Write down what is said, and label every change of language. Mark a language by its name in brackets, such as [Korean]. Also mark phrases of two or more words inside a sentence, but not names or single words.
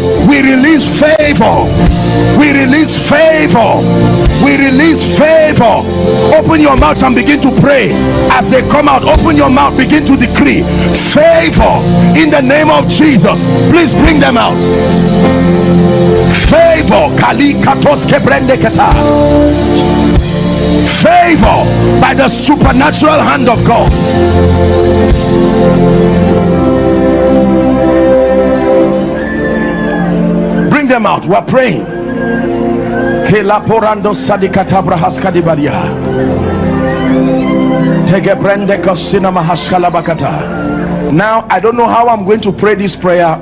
[English] We release favor. We release favor. We release favor. Open your mouth and begin to pray as they come out. Open your mouth, begin to decree favor in the name of Jesus. Please bring them out. Favor. Kali katos kebrende kata. Favor by the supernatural hand of God. Bring them out. We're praying. Now I don't know how I'm going to pray this prayer.